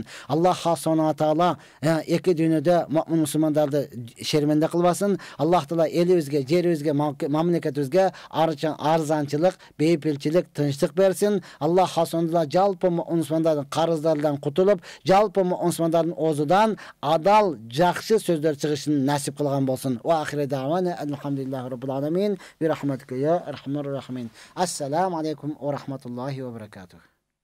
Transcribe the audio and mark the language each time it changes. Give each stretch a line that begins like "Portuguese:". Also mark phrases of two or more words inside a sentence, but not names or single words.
Kyrgyz: Аллах
Arabic: سبحانه تعالى
Kyrgyz: эки дүйнөдө муъмин мусулмандарды шерменде кылбасын. Аллах Таала элибизге, жерибизге, мамлекетибизге арзанчылык, бейпилчилик, тынчтык берсин. Аллах
Arabic: سبحانه تعالى
Kyrgyz: жалпы мусулмандардын карыздарынан кутулуп, жалпы мусулмандардын оозудан адал, жакшы сөздөр чыгышын насип кылган болсун.
Arabic: وآخر دعوانا الحمد لله رب العالمين. برحمتك يا أرحم الراحمين. السلام عليكم ورحمة الله وبركاته.